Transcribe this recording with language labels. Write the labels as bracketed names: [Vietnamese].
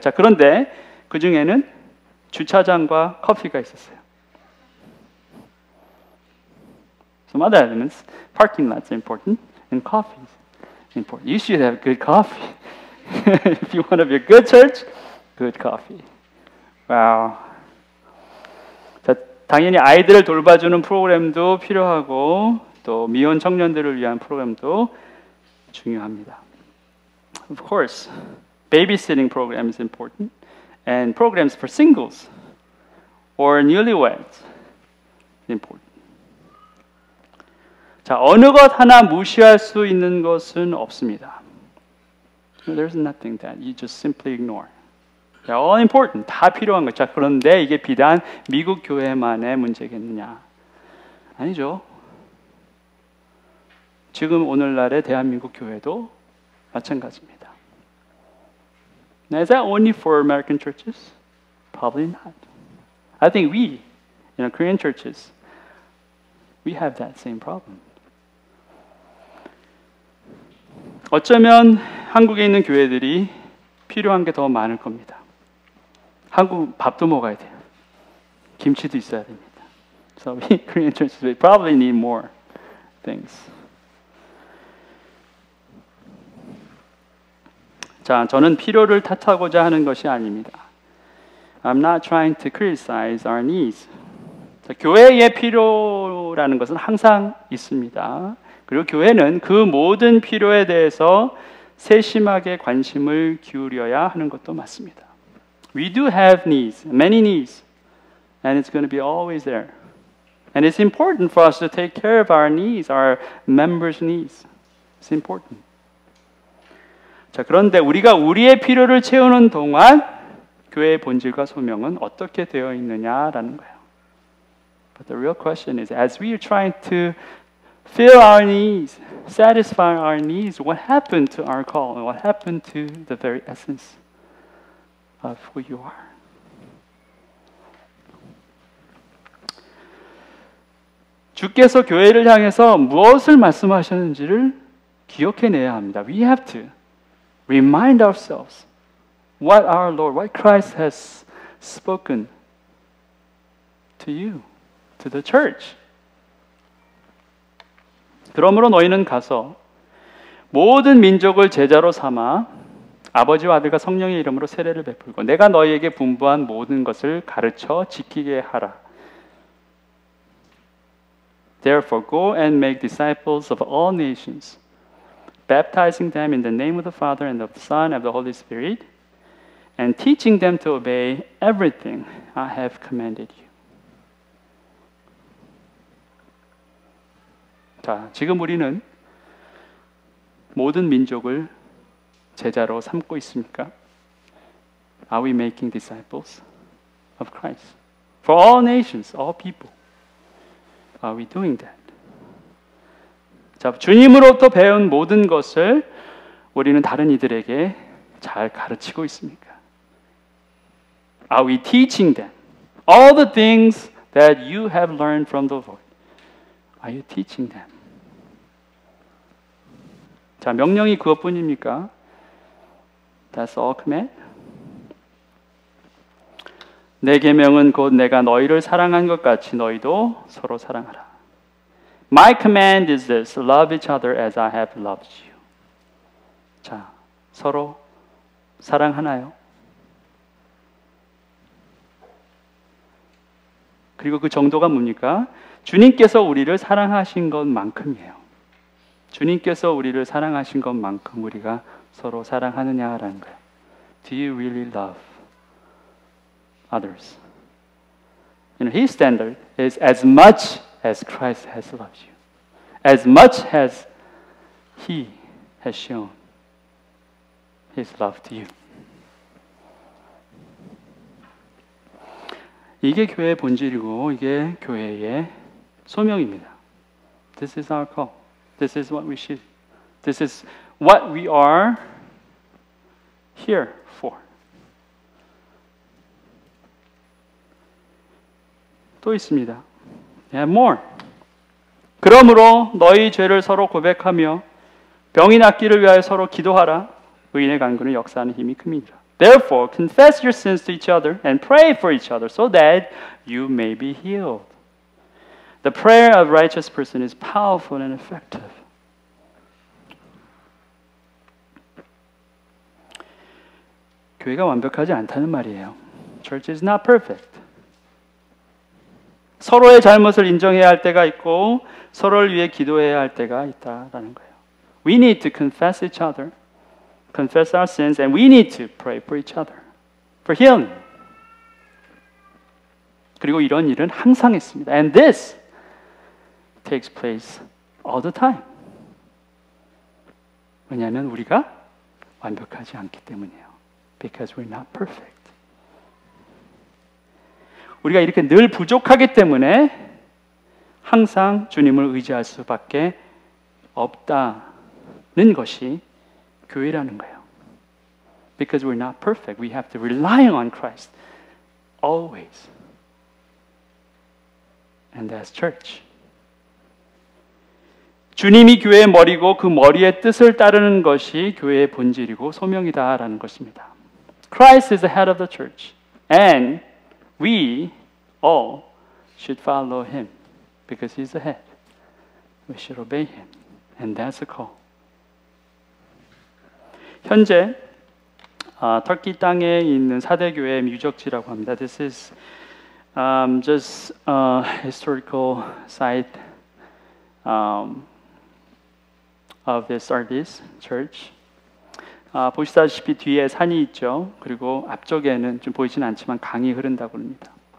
[Korean] 자, 그런데 그 중에는 주차장과 커피가 있었어요. [English] Some other elements, parking lots are important, and coffee is important. You should have good coffee. If you want to be a good church, good coffee. Wow. [Korean] 자, 당연히 아이들을 돌봐주는 프로그램도 필요하고 또 미혼 청년들을 위한 프로그램도 중요합니다. [English] Of course. Babysitting program is important, and programs for singles or newlyweds is important. [Korean] 자, 어느 것 하나 무시할 수 있는 것은 없습니다. [English] There's nothing that you just simply ignore. They're all important. [Korean] 다 필요한 거죠. 자, 그런데 이게 비단 미국 교회만의 문제겠느냐? 아니죠. 지금 오늘날의 대한민국 교회도 마찬가지입니다. [English] Now, is that only for American churches? Probably not. I think we, Korean churches, we have that same problem. [Korean] 어쩌면 한국에 있는 교회들이 필요한 게 더 많을 겁니다. 한국 밥도 먹어야 돼요. 김치도 있어야 됩니다. [English] So we Korean churches we probably need more things. [Korean] 자, 저는 필요를 탓하고자 하는 것이 아닙니다. [English] I'm not trying to criticize our needs. [Korean] 자, 교회의 필요라는 것은 항상 있습니다. 그리고 교회는 그 모든 필요에 대해서 세심하게 관심을 기울여야 하는 것도 맞습니다. [English] We do have needs, many needs, and it's going to be always there. And it's important for us to take care of our needs, our members' needs. It's important. [Korean] 자, 그런데 우리가 우리의 필요를 채우는 동안 교회의 본질과 소명은 어떻게 되어 있느냐라는 거예요. [English] But the real question is, as we are trying to fill our needs, satisfy our needs, what happened to our call? And what happened to the very essence of who you are? [Korean] 주께서 교회를 향해서 무엇을 말씀하셨는지를 기억해내야 합니다. [English] We have to remind ourselves what our Lord, what Christ has spoken to you, to the church. [Korean] 그러므로 너희는 가서 모든 민족을 제자로 삼아 아버지와 아들과 성령의 이름으로 세례를 베풀고 내가 너희에게 분부한 모든 것을 가르쳐 지키게 하라. [English] Therefore go and make disciples of all nations, baptizing them in the name of the Father and of the Son and of the Holy Spirit, and teaching them to obey everything I have commanded you. [Korean] 자, 지금 우리는 모든 민족을 제자로 삼고 있습니까? [English] Are we making disciples of Christ? For all nations, all people. Are we doing that? [Korean] 자, 주님으로부터 배운 모든 것을 우리는 다른 이들에게 잘 가르치고 있습니까? [English] Are we teaching them all the things that you have learned from the Lord? Are you teaching them? [Korean] 자, 명령이 그것뿐입니까? [English] That's all command? [Korean] 내 계명은 곧 내가 너희를 사랑한 것 같이 너희도 서로 사랑하라. [English] My command is this, love each other as I have loved you. [Korean] 자, 서로 사랑하나요? 그리고 그 정도가 뭡니까? 주님께서 우리를 사랑하신 것만큼이에요. 주님께서 우리를 사랑하신 것만큼 우리가 서로 사랑하느냐라는 거예요. [English] Do you really love others? You know, His standard is as much as Christ has loved you, as much as He has shown His love to you. [Korean] 이게 교회의 본질이고 이게 교회의 소명입니다. [English] This is our call. This is what we should. This is what we are here for. [Korean] 또 있습니다. [English] Yeah, more. [Korean] 그러므로 너희 죄를 서로 고백하며 병이 낫기를 위하여 서로 기도하라. 의인의 간구는 역사하는 힘이 큼이니라. [English] Therefore, confess your sins to each other and pray for each other so that you may be healed. The prayer of a righteous person is powerful and effective. [Korean] 교회가 완벽하지 않다는 말이에요. [English] Church is not perfect. [Korean] 서로의 잘못을 인정해야 할 때가 있고 서로를 위해 기도해야 할 때가 있다라는 거예요. [English] We need to confess each other, confess our sins, and we need to pray for each other, for healing. [Korean] 그리고 이런 일은 항상 있습니다. [English] And this takes place all the time. [Korean] 왜냐하면 우리가 완벽하지 않기 때문이에요. [English] Because we're not perfect. [Korean] 우리가 이렇게 늘 부족하기 때문에 항상 주님을 의지할 수밖에 없다는 것이 교회라는 거예요. [English] Because we're not perfect, we have to rely on Christ always. And that's church. [Korean] 주님이 교회의 머리고 그 머리의 뜻을 따르는 것이 교회의 본질이고 소명이다라는 것입니다. [English] Christ is the head of the church, and we all should follow him because he's the head. We should obey him, and that's the call. [Korean] 현재 터키 땅에 있는 4대 교회의 유적지라고 합니다. [English] This is just a historical site of the Sardis Church. [Korean] 보시다시피 뒤에 산이 있죠. 그리고 앞쪽에는 좀 보이지는 않지만 강이 흐른다고 합니다.